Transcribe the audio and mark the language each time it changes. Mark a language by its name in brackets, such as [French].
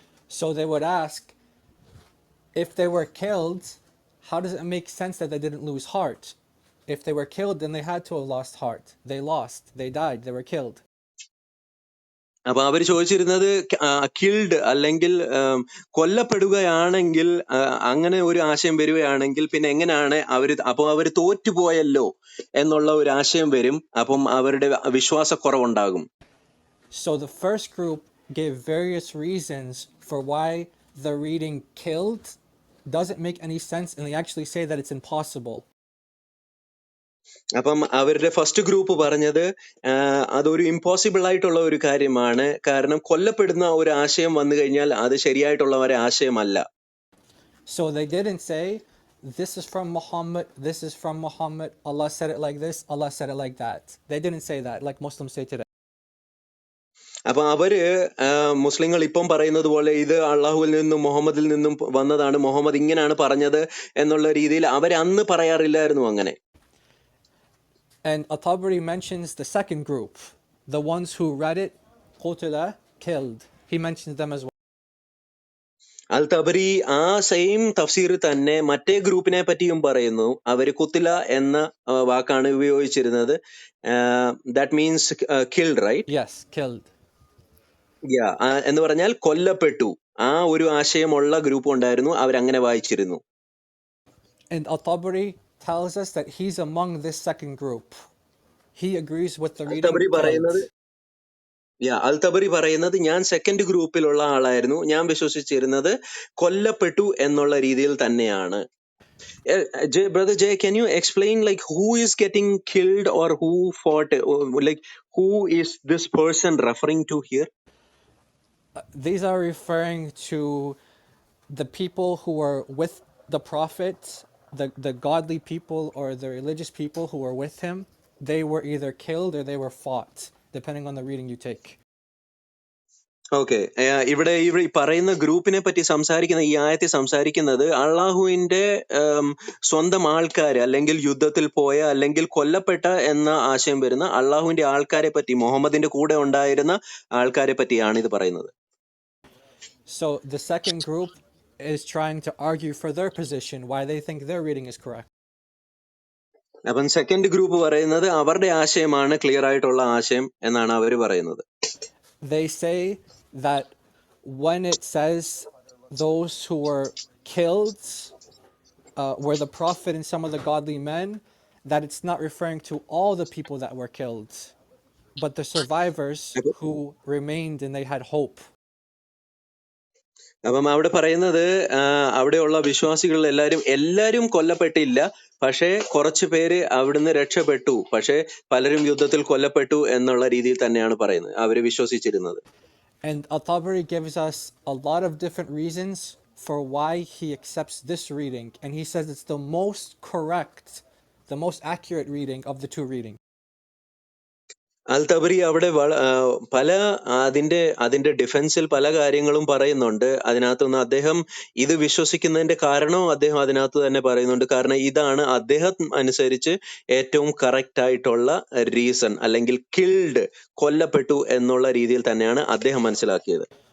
[English] So they would ask, if they were killed, how does it make sense that they didn't lose heart? If they were killed, then they had to have lost heart. They lost, they died, they were killed. [Malayalam] അപ്പൊ അവര് ചോദിച്ചിരുന്നത് killed അല്ലെങ്കിൽ കൊല്ലപ്പെടുകയാണെങ്കിൽ അങ്ങനെ ഒരു ആശയം വരികയാണെങ്കിൽ പിന്നെ എങ്ങനെയാണ് അവര് തോറ്റുപോയല്ലോ എന്നുള്ള ഒരു ആശയം വരും. അപ്പം അവരുടെ വിശ്വാസക്കുറവുണ്ടാകും. [English] So the first group gave various reasons for why the reading killed doesn't make any sense, and they actually say that it's impossible. [Malayalam] അപ്പം അവരുടെ ഫസ്റ്റ് ഗ്രൂപ്പ് പറഞ്ഞത് അതൊരു ഇമ്പോസിബിൾ ആയിട്ടുള്ള ഒരു കാര്യമാണ്. കാരണം കൊല്ലപ്പെടുന്ന ഒരു ആശയം വന്നു കഴിഞ്ഞാൽ അത് ശരിയായിട്ടുള്ള ഒരു ആശയമല്ല. [English] So they didn't say, this is from Muhammad, this is from Muhammad, Allah said it like this, Allah said it like that. They didn't say that like Muslims say today. [Malayalam] അപ്പൊ അവര് മുസ്ലിങ്ങൾ ഇപ്പം പറയുന്നത് പോലെ ഇത് അള്ളാഹുവിൽ നിന്നും മുഹമ്മദിൽ നിന്നും വന്നതാണ്, മുഹമ്മദ് ഇങ്ങനെയാണ് പറഞ്ഞത് എന്നുള്ള രീതിയിൽ അവർ അന്ന് പറയാറില്ലായിരുന്നു അങ്ങനെ. [English] And At-Tabari mentions the second group, the ones who read it, qutila, killed. He mentions them as well. [Malayalam] അൽ തബരി ആ സെയിം തഫ്സീർ തന്നെ മറ്റേ ഗ്രൂപ്പിനെ പറ്റിയും പറയുന്നു. അവര് കുത്തില എന്ന വാക്കാണ് ഉപയോഗിച്ചിരുന്നത്. [English] That means killed, right? Yes, killed. [Malayalam] എന്ന് പറഞ്ഞാൽ കൊല്ലപ്പെട്ടു. ആ ഒരു ആശയമുള്ള ഗ്രൂപ്പ് ഉണ്ടായിരുന്നു, അവരങ്ങനെ വായിച്ചിരുന്നു. [English] And At-Tabari tells us that he's among this second group. He agrees with the reading killed. [Malayalam] അൽ തബരി പറയുന്നത് ഞാൻ സെക്കൻഡ് ഗ്രൂപ്പിലുള്ള ആളായിരുന്നു, ഞാൻ വിശ്വസിച്ചിരുന്നത് കൊല്ലപ്പെട്ടു എന്നുള്ള രീതിയിൽ തന്നെയാണ്. [English] Brother Jay, can you explain like who is getting killed or who fought, like who is this person referring to here? These are referring to the people who were with the Prophet, the godly people or the religious people who were with him. They were either killed or they were fought, depending on the reading you take. [Malayalam] Okay, ഇവിടെ പറയുന്ന ഗ്രൂപ്പിനെ പറ്റി സംസാരിക്കുന്ന ഈ ആയത്തിൽ സംസാരിക്കുന്നത് അള്ളാഹുവിന്റെ സ്വന്തം ആൾക്കാര് അല്ലെങ്കിൽ യുദ്ധത്തിൽ പോയ അല്ലെങ്കിൽ കൊല്ലപ്പെട്ട എന്ന ആശയം വരുന്ന അള്ളാഹുവിന്റെ ആൾക്കാരെ പറ്റി, മുഹമ്മദിന്റെ കൂടെ ഉണ്ടായിരുന്ന ആൾക്കാരെ പറ്റിയാണ് ഇത് പറയുന്നത്. [English] So the second group is trying to argue for their position, why they think their reading is correct. [Malayalam] അപ്പം സെക്കൻഡ് ഗ്രൂപ്പ് പറയുന്നത് അവരുടെ ആശയമാണ് ക്ലിയർ ആയിട്ടുള്ള ആശയം എന്നാണ് അവര് പറയുന്നത്. [English] They say that when it says those who were killed were the Prophet and some of the godly men, that it's not referring to all the people that were killed, but the survivors who remained and they had hope. [Malayalam] അപ്പം അവിടെ പറയുന്നത് അവിടെയുള്ള വിശ്വാസികൾ എല്ലാരും കൊല്ലപ്പെട്ടില്ല, പക്ഷേ കുറച്ചു പേര് അവിടുന്ന് രക്ഷപ്പെട്ടു, പക്ഷേ പലരും യുദ്ധത്തിൽ കൊല്ലപ്പെട്ടു എന്നുള്ള രീതിയിൽ തന്നെയാണ് പറയുന്നത് അവര് വിശ്വസിച്ചിരുന്നത്. [English] And At-Tabari gives us a lot of different reasons for why he accepts this reading, and he says it's the most correct, the most accurate reading of the two readings. [Malayalam] അൽ തബരി അവിടെ പല അതിന്റെ ഡിഫൻസിൽ പല കാര്യങ്ങളും പറയുന്നുണ്ട്. അതിനകത്തുനിന്ന് അദ്ദേഹം ഇത് വിശ്വസിക്കുന്നതിന്റെ കാരണവും അദ്ദേഹം അതിനകത്ത് തന്നെ പറയുന്നുണ്ട്. കാരണം ഇതാണ് അദ്ദേഹം അനുസരിച്ച് ഏറ്റവും കറക്റ്റ് ആയിട്ടുള്ള റീസൺ, അല്ലെങ്കിൽ കിൽഡ്, കൊല്ലപ്പെട്ടു എന്നുള്ള രീതിയിൽ തന്നെയാണ് അദ്ദേഹം മനസ്സിലാക്കിയത്.